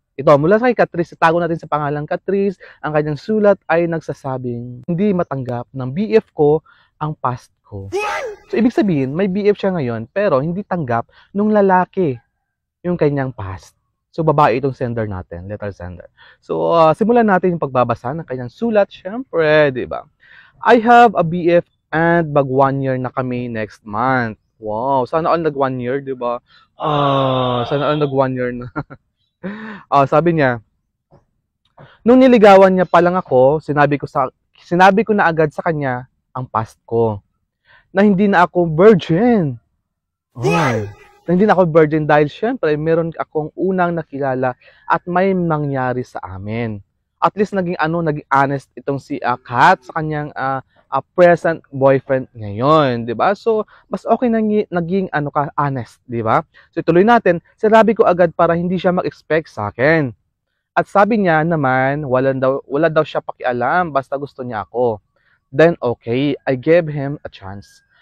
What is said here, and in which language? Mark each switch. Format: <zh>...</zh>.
<tl>Ito, mula sa kay Catrice, tago natin sa pangalang Catrice, ang kanyang sulat ay nagsasabing, hindi matanggap ng BF ko ang past ko. So, ibig sabihin, may BF siya ngayon, pero hindi tanggap nung lalaki yung kanyang past. So, babae itong sender natin, letter sender. So, simulan natin yung pagbabasa ng kanyang sulat, syempre, di ba?</tl> <en>I have a BF and</en> <tl>mag 1 year na kami</tl> <en>next month.</en> <tl>Wow, sana all nag 1 year, di ba? Sana all nag 1 year na. Sabi niya, nung niligawan niya pa lang ako, sinabi ko na agad sa kanya ang past ko. Na hindi na ako virgin. Na hindi na ako virgin dahil syempre meron akong unang nakilala at may nangyari sa amin. At least naging honest itong si Kat sa kanyang present boyfriend ngayon, 'di ba? So, mas okay naging honest, 'di ba? So, ituloy natin. Sinabi ko agad para hindi siya mag-expect sa akin. At sabi niya naman, wala daw siya pakialam basta gusto niya ako.</tl> <en>Then okay, I gave him a chance.</en>